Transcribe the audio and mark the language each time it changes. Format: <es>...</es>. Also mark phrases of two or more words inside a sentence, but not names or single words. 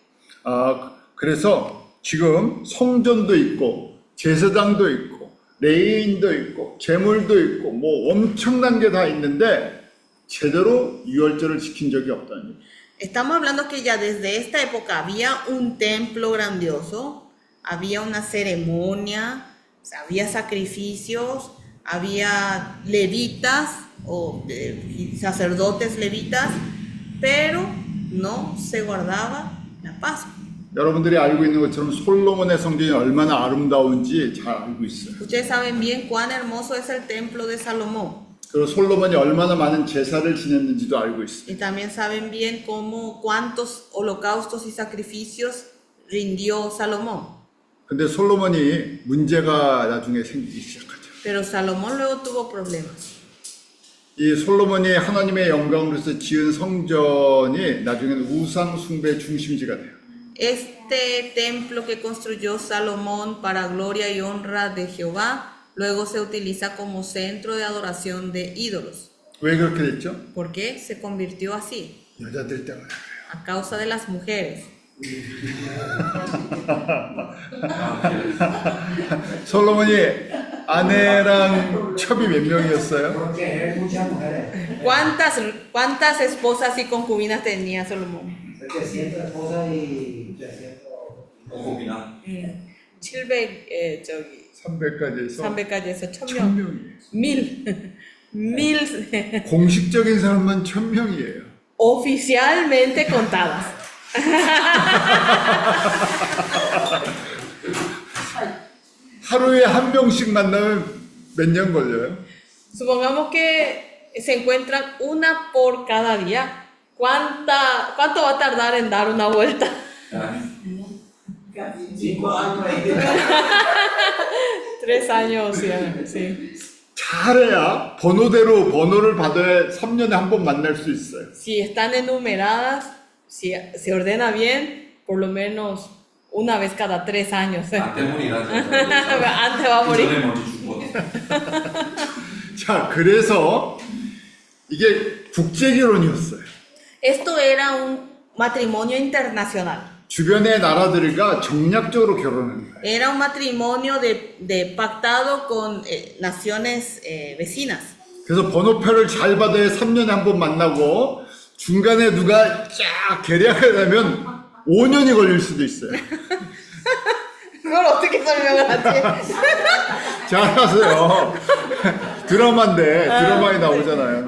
<ko>그래서 지금 성전도 있고 제사장도 있고 레위인도 있고 제물도 있고 뭐 엄청난 게 다 있는데 제대로 유월절을 지킨 적이 없다는 얘기예요.</ko> <es>Estamos hablando que ya desde esta época había un templo grandioso, había una ceremonia, había sacrificios, había levitas o sacerdotes levitas, pero no se guardaba la Pascua.</es> <ko>여러분들이 알고 있는 것처럼 솔로몬의 성전이 얼마나 아름다운지 잘 알고 있어요.</ko> <es>Ustedes saben bien cuán hermoso es el templo de Salomón.</es> <ko>그리고 솔로몬이 얼마나 많은 제사를 지냈는지도 알고 있어요.</ko> <es>Y también saben bien cuántos holocaustos y sacrificios rindió Salomón.</es> <ko>근데 솔로몬이 문제가 나중에 생기기 시작하죠.</ko> <es>Pero Salomón luego tuvo problemas.</es> <ko>이 솔로몬이 하나님의 영광으로서 지은 성전이 나중에는 우상 숭배 중심지가 돼요.</ko> <es>Este templo que construyó Salomón para gloria y honra de Jehová, luego se utiliza como centro de adoración de ídolos.</es> <ko>왜 그렇게 됐죠?</ko> <es>¿Por qué se convirtió así?</es> <ko>여자들 때문에.</ko> <es>A causa de las mujeres.</es> <ko>솔로몬이 아내랑 첩이 몇 명이었어요?</ko> <es>Porque hay muchas mujeres, ¿Cuántas esposas y concubinas tenía Salomón? 700 esposas y 300. concubina. 700,</es> <ko>300까지 해서 300까지 해서 1000명. 1000명이에요. 1000 공식적인 사람만 1000명이에요.</ko> <es>oficialmente contadas.</es> <ko>하루에 한 명씩 만나면 몇 년 걸려요?</ko> <es>Supongamos que se encuentran una por cada día. ¿Cuánto va a tardar en dar una vuelta? Casi 5 años. 3 años, sí.</es> <ko>잘해야 번호대로 번호를 받아야 3년에 한 번 만날 수 있어요.</ko> <es>Si están enumeradas, si se ordena bien, por lo menos una vez cada 3 años. Antes morirá. Antes va a morir.</es> <ko>전에 먼저 죽어. 자, 그래서 이게 국제결혼이었어요.</ko> <es>Esto era un matrimonio internacional.</es> <ko>주변의 나라들과 정략적으로 결혼한 거예요.</ko> <es>Era un matrimonio de pactado con naciones vecinas.</es> <ko>그래서 번호표를 잘 받아야 3년에 한 번 만나고 중간에 누가 쫙 계략을 하면 5년이 걸릴 수도 있어요. 그걸 어떻게 설명을 하지? 잘하세요. 드라마인데 드라마에 나오잖아요.</ko>